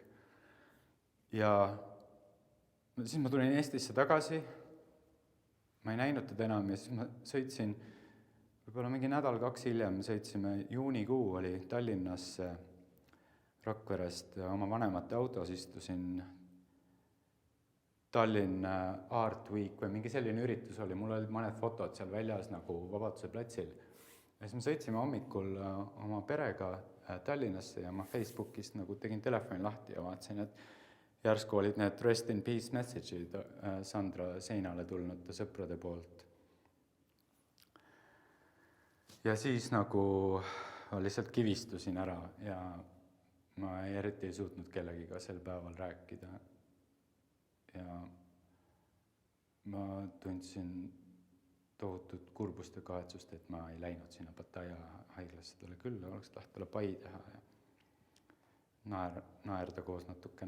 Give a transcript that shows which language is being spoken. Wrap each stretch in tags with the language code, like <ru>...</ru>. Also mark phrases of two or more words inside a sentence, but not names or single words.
<et>Ja siis ma tulin Eestisse tagasi, ma ei näinud teda enam ja siis ma sõitsin, võib-olla mingi nädal-kaks hiljem sõitsime, juunikuu oli Tallinnasse Rakverest oma vanemate autos, istusin Tallinn Art Week või mingi selline üritus oli, mul olid mõned fotod seal väljas nagu Vabaduse platsil. Ja siis me sõitsime hommikul oma perega Tallinnasse ja ma Facebookist nagu tegin telefoni lahti ja vaatasin, et järsku olid need</et> <en>rest in peace</en> <et>message'id Sandra seinale tulnud sõprade poolt. Ja siis nagu lihtsalt kivistusin ära ja ma eriti ei suutnud kellegiga sel päeval rääkida. Ja ma tundsin tohutut kurbust ja kahetsust, et ma ei läinud sinna Pattaya haiglasse talle külla, oleks tahtnud talle pai teha ja naerda koos natukene.</et>